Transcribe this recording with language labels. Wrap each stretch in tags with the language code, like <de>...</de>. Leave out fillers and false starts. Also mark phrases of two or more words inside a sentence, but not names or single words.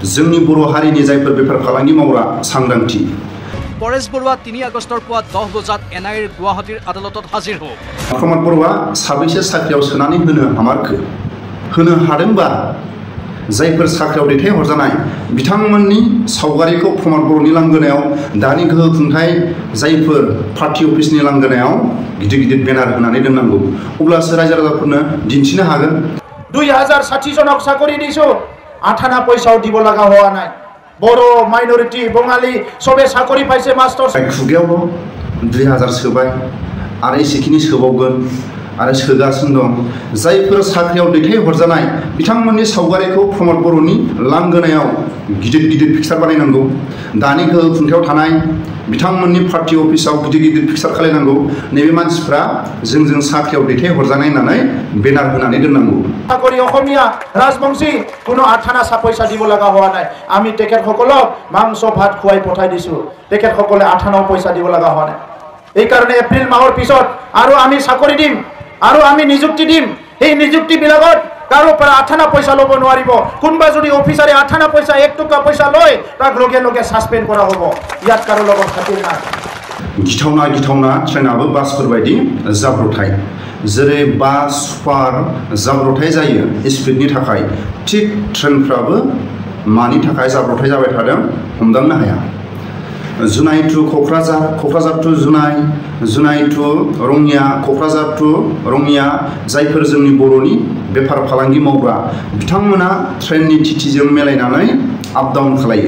<brx>जोंनि बर' हारिनि जायफोर बेफार फालांगि मावग्रा सांग्रांथि</brx> <as>পৰেশ বৰুৱা 3 আগষ্টৰ পুৱা 10 বজাত এনআইৰ গুৱাহাটীৰ আদালতত হাজিৰ হ'ব।</as> <brx>प्रमद बर'आ साबैसे साख्रियाव सोनानै होनो हामारखो होनो हादोंबा जायफोर साख्रियाव दैथायहरजानाय बिथांमोननि सावगारिखौ प्रमद बर'नि लांगोनायाव दानि गोहो खुंथाय जायफोर पार्टी अफिसनि लांगोनायाव गिदिर गिदिर बेनार होनानै दोननांगौ अब्लासो रायजो राजाफोरनो दिन्थिनो हागोन।</brx> <as>2060 जनक চাকৰি দিছো 58 পইচাও দিব লগা হোৱা নাই। বড় মাইনরিটি বঙালী সবে চাকরি পাইছে মাস্টার</as> <brx>खुगायावल' 2000 सोबाय आरो एसेखिनि सोबावगोन आरो सोगासिनो दं। जायफोर साख्रियाव दैथायहरजानाय बिथांमोननि सावगारिखौ प्रमद बर'नि लांगोनायाव गिदिर गिदिर पिक्सार बानायनांगौ। दानि गोहो खुंथायाव थानाय बिथांमोननि पार्टी अफिसाव गिदिर गिदिर पिक्सार खालायनांगौ। नैबे मानसिफ्रा जोंजों साख्रियाव दैथायहरजानाय होननानै बेनार होनानै दोननांगौ।</brx> <as>চাকরি অসমীয়া রাজবংশী কোনো 58 পয়সা দিব লগা হোৱা নাই। আমি তেখেতসকলক মাংস ভাত খুৱাই পঠাই দিছো। তেখেতসকলে 58 পয়সা দিব লগা হোৱা নাই। এই কারণে এপ্রিল মাহৰ পিছত আৰু আমি চাকৰি দিম আৰু আমি নিযুক্তি দিম। এই নিযুক্তি বিলাকত কাৰো পৰা 58 পয়সা ল'ব নোৱাৰিব। কোনবা যদি অফিচাৰে 58 পয়সা 1 টকা পয়সা লয় তাক লগে লগে সাসপেন্ড কৰা হ'ব। ইয়াত কাৰো লগত খাতিৰ নাই।</as> <brx>गिथावना गिथावना ट्रेनाबो बासफोर बायदि जाब्रथाय जेरै बास सुपार जाब्रथाय जायो स्पिडनि थाखाय थिग ट्रेनफ्राबो मानि थाखाय जाब्रथाय जाबाय थादों हमदांनो हाया। जुनाइ टु क'क्राझार क'क्राझार टु जुनाइ टु रङिया क'क्राझार टु रङिया जायफोर जोंनि बर'नि बेफार फालांगि मावग्रा बिथांमोना ट्रेननि टिटिजों मिलायनानै आप डाउन खालायो।</brx>